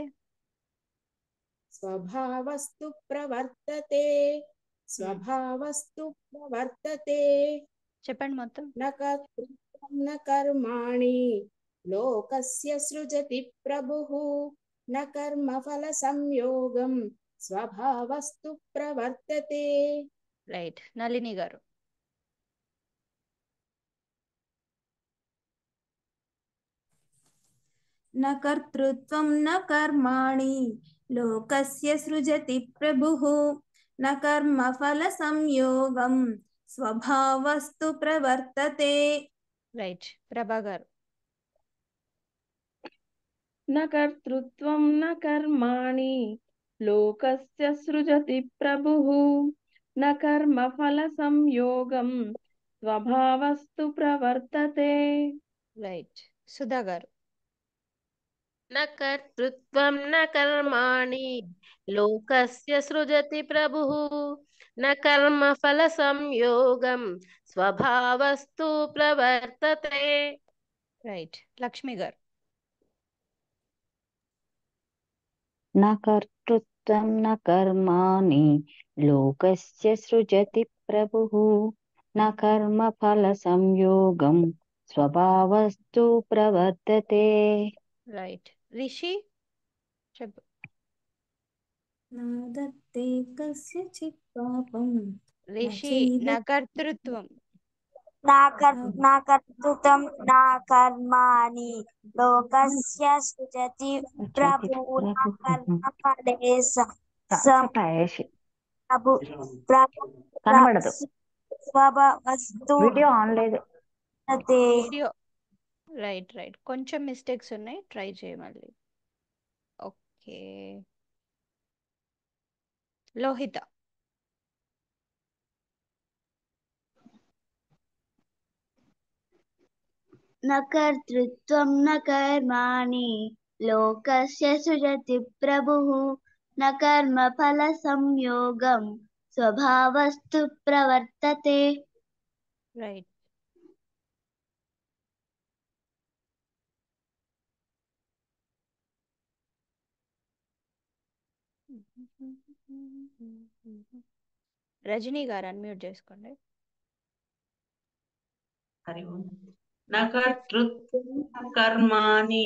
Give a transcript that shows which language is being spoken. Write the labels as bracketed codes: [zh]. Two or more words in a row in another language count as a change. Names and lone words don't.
[sa] స్వభావస్తు ప్రవర్తతే స్వభావస్తు ప్రవర్తతే. [te] చెప్పండి మొత్తం. [sa] న కర్తృత్వం న కర్మాణి లోకస్య సృజతి ప్రభుః న కర్మఫల సంయోగం స్వభావస్తు ప్రవర్తతే. [te] రైట్. నళిని గారు. [sa] न कर्तृत्वं न कर्माणि लोकस्य सृजति प्रभुः न कर्मफलसंयोगं स्वभावस्तु प्रवर्तते. [te] రైట్. ప్రభా గారు. [sa] న కర్తృత్వం న కర్మాణి లోకస్య సృజతి ప్రభుః న కర్మఫల సంయోగం స్వభావస్తు ప్రవర్తతే. [te] రైట్. సుధా గారు. [sa] న కర్తృత్వం న కర్మాణి లోకస్య సృజతి ప్రభుః న కర్మఫల సంయోగం స్వభావస్తు ప్రవర్తతే. [te] రైట్. లక్ష్మి గారు. [sa] न कर्तृत्वं न कर्माणि लोकस्य सृजति प्रभुः न कर्मफलसंयोगं स्वभावस्तु प्रवर्तते. [te] రైట్. రిషి చెప్పు. [sa] नादत्ते कस्यचित् पापं రిషి. న కర్తృత్వం न कर्तृत्वं न कर्माणि लोकस्य सृजति प्रभुः न कर्मफले [te] కనబడదు. [sa] స్వభావస్తు [te] వీడియో ఆన్ లేదు. వీడియో. రైట్. రైట్. కొంచెం మిస్టేక్స్ ఉన్నాయి, ట్రై చేయమల్లి. ఓకే. లోహిత. [sa] न कर्तृत्वं न कर्माणि लोकस्य सृजति प्रभुः न कर्मफलसंयोगं स्वभावस्तु प्रवर्तते। [te] రైట్. రజనీ గారు అన్మ్యూట్ చేసుకోండి. [sa] హరి ఓం. న కర్తృత్వం న కర్మాణి.